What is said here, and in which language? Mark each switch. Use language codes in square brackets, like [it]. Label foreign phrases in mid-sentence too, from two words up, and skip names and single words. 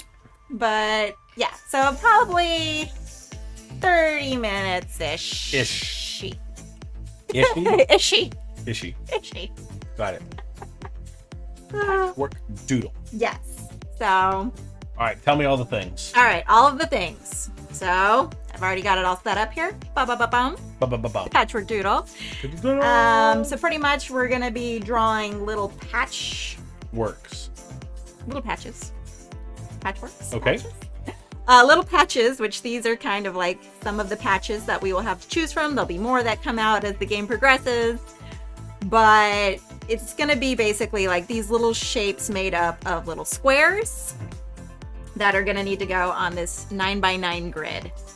[en] But yeah, so probably 30 minutes-ish. Ish. Ishy. Ishy. Ishy. Got it. Patchwork Doodle. Yes. So, All right, tell me all the things. all right, all of the things. So, I've already got it all set up here. Ba-ba-ba-bum. Ba-ba-ba-ba. Patchwork Doodle. So pretty much we're gonna be drawing little patches. Patchworks. Okay. Patches? Little patches, which these are kind of like some of the patches that we will have to choose from. There'll be more that come out as the game progresses. But it's gonna be basically like these little shapes made up of little squares that are gonna need to go on this 9x9 grid.